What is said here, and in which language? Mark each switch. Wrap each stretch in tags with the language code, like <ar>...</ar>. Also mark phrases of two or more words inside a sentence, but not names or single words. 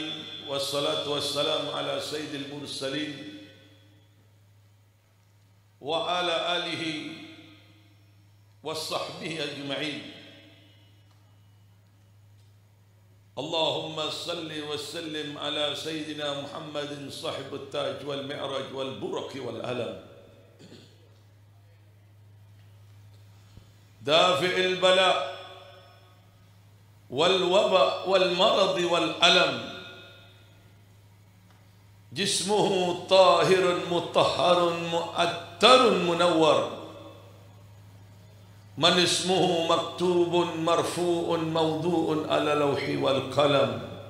<ar>والصلاة والسلام على سيد المرسلين وعلى آله وصحبه أجمعين. اللهم صل وسلم على سيدنا محمد صاحب التاج والمعراج والبراق والعلم دافع البلاء والوباء والمرض والألم جسمه طاهر مطهر معطر منور من اسمه مكتوب مرفوع موضوع على اللوح والقلم,</ar>